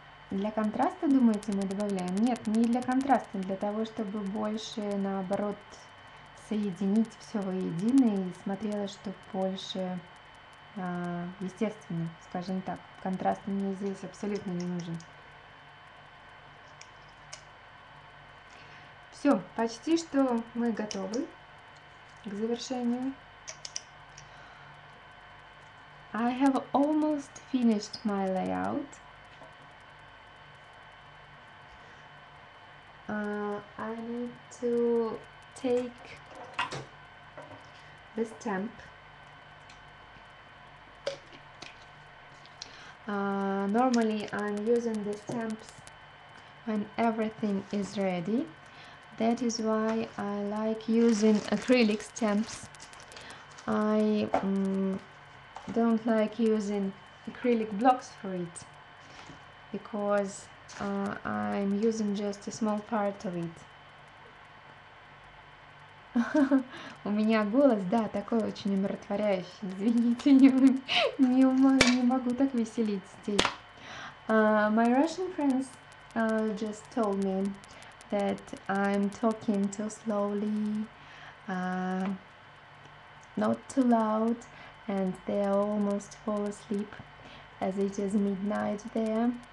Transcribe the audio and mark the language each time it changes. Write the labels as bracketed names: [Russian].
[Russian] Для контраста, думаете, мы добавляем? Нет, не для контраста, для того, чтобы больше, наоборот, соединить все воедино и смотрелось, что больше естественно, скажем так. Контраст мне здесь абсолютно не нужен. Все, почти что мы готовы к завершению. [English] I have almost finished my layout. I need to take the stamp. Normally I'm using the stamps when everything is ready. That is why I like using acrylic stamps. I don't like using acrylic blocks for it because I'm using just a small part of it. [Russian] У меня голос, да, такой очень умиротворяющий. Извините, не могу так веселить здесь. [English] My Russian friends just told me that I'm talking too slowly, uh, not too loud, and they almost fall asleep as it is midnight there.